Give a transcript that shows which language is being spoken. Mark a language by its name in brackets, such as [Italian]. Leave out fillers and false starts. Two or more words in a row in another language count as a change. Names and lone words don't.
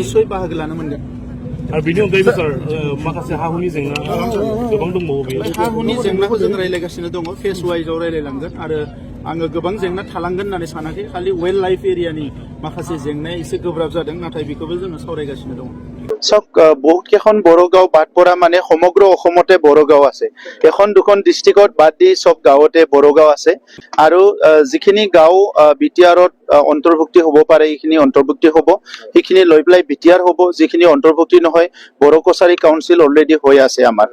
[Bodo] निस्सय बाहागो लानो मोनगोन। आरो बेनि अनगायैबो सार माखासे हा हुनि जेंना गोबां दंबावो। बे हा हुनि जेंनाखौ जों रायज्लायगासिनो दङ, फेज वाइजआव रायज्लायलांगोन। आरो आङो गोबां जेंना थालांगोन होननानै सानाखै, खालि [English] wild life [Bodo] एरियानि माखासे जेंनाया एसे गोब्राब जादों, नाथाय बेखौबो जोङो सावरायगासिनो दङ। [Assamese] চাওক বহুত কেইখন বড়ো গাঁও বাদ পৰা মানে সমগ্ৰ অসমতে বড়ো গাঁও আছে। এখন দুখন ডিষ্ট্ৰিক্টত বাদ দি সব গাঁৱতে বড়ো গাঁও আছে। আৰু যিখিনি গাঁও বিটিআৰত অন্তৰ্ভুক্তি হ'ব পাৰে সেইখিনি অন্তৰ্ভুক্তি হ'ব, সেইখিনি লৈ পেলাই বিটিআৰ হ'ব। যিখিনি অন্তৰ্ভুক্তি নহয়, বড়ো কছাৰী কাউন্সিল অলৰেডি হৈ আছে আমাৰ।